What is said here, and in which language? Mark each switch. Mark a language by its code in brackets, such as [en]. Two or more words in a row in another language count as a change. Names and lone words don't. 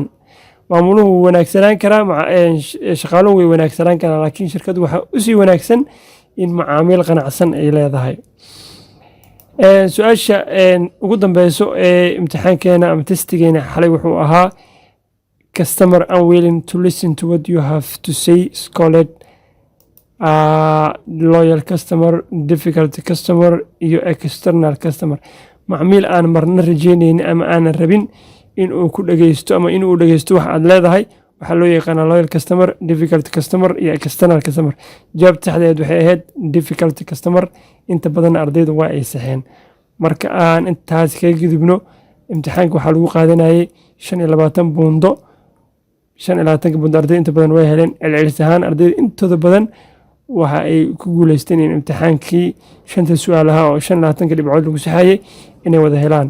[so] maamuluhu wuu wanaagsanaan karaa, shaqaaluhu way wanaagsanaan karaa, laakiin shirkadu waxaa usii wanaagsan in macaamiil qanacsan ay leedahay. su-aasha ugu dambeyso ee imtixaankeena ama testigeena xalay wuxuu ahaa [en] customer unwilling to listen to what you have to say is called loyal customer, difficult customer [so] iyo [en] external customer. [so] macmiil aan marna rajeynaynin ama aanan rabin in uu ku dhageysto ama in uu dhageysto wax aad leedahay waxaa loo yaqaanaa [en] loyal customer, difficult customer [so] iyo [en] external customer. [so] jawaabta saxdeed waxay ahayd [en] difficult customer. [so] inta badan ardaydu waa ay saxeen. marka aan intaas kaga gudubno imtixaanka waxaa lagu qaadanayay 25 buundo. 25 buundo arday inta badan way heleen. celcelis ahaan ardayda intooda badan waxa ay ku guuleysteen in imtixaankii 5 su'aalaha oo 25 dhibcood lagu saxayay inay wada helaan.